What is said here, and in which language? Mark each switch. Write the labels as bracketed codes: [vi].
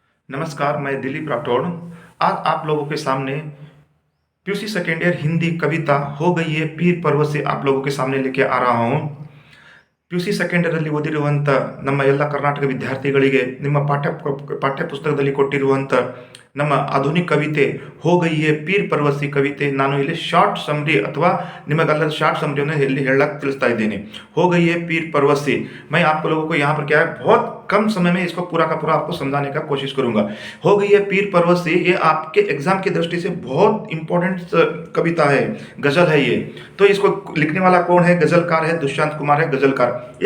[hi] नमस्कार, मैं दिलीप राठौड़। आज आप लोगों के सामने पीयूसी सेकेंड ईयर हिंदी कविता हो गई है पीर पर्व से आप लोगों के सामने लेके आ रहा हूँ। [kn] ಪಿ.ಯು.ಸಿ ಸೆಕೆಂಡ್ ಇಯರಲ್ಲಿ ಓದಿರುವಂಥ ನಮ್ಮ ಎಲ್ಲ ಕರ್ನಾಟಕ ವಿದ್ಯಾರ್ಥಿಗಳಿಗೆ ನಿಮ್ಮ ಪಾಠ್ಯ ಪುಸ್ತಕದಲ್ಲಿ ಕೊಟ್ಟಿರುವಂಥ ನಮ್ಮ ಆಧುನಿಕ ಕವಿತೆ ಹೋ ಗಯಿ ಹೈ ಪೀರ್ ಪರ್ವಸಿ ಕವಿತೆ ನಾನು ಇಲ್ಲಿ ಶಾರ್ಟ್ ಸಮರಿ ಅಥವಾ ನಿಮಗೆಲ್ಲ ಶಾರ್ಟ್ समरी ಇಲ್ಲಿ ಹೇಳಕ್ಕೆ ತಿಳಿಸ್ತಾ ಇದ್ದೇನೆ। [hi] हो गई है पीर परवसी। मैं आप लोगों को यहाँ पर क्या है बहुत कम समय में इसको पूरा का पूरा आपको समझाने का कोशिश करूंगा। हो गई है पीर परवसी, ये आपके एग्जाम की दृष्टि से बहुत इंपॉर्टेंट कविता है, गजल है ये। तो इसको लिखने वाला कौन है? गजलकार है, दुष्यंत कुमार है गजलकार।